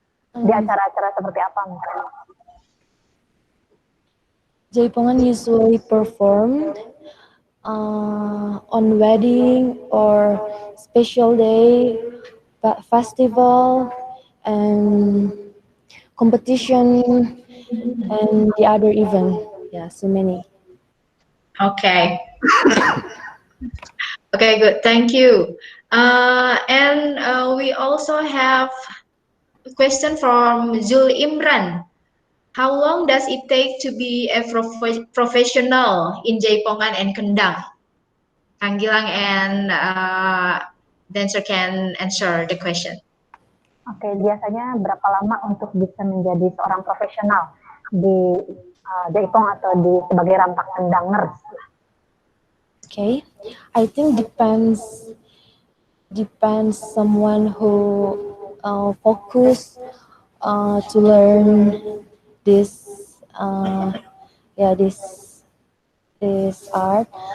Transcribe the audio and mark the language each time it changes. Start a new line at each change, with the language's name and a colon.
Indonesian: Di acara-acara seperti apa misalnya?
English: Jaipongan usually performed on wedding or special day, festival, and competition, and the other event. Yeah, so many. Okay. Okay, good. Thank you. And we also have a question from Zul Imran. How long does it take to be a professional in Jaipongan and Kendang? Kang Gilang and dancer can answer the question.
Indonesian: Oke, biasanya berapa lama untuk bisa menjadi seorang profesional di Jaipong atau di sebagai rampak kendangers?
English: Okay, I think depends someone who focus to learn this this art.